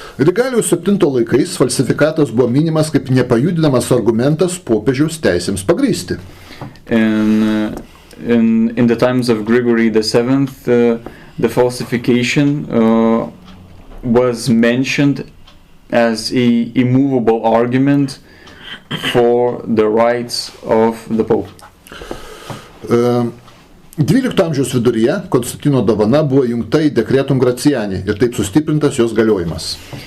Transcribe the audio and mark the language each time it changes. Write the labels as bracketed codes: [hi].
[lt] Grigaliaus 7 laikais falsifikatas buvo minimas kaip nepajudinamas argumentas popiežiaus teisėms pagrįsti. [en] In the times of Gregory VII, the falsification was mentioned as a immovable argument for the rights of the Pope. [lt] 12 amžiaus viduryje Konstantino dovana buvo jungta į Decretum Gratiani ir taip sustiprintas jos galiojimas.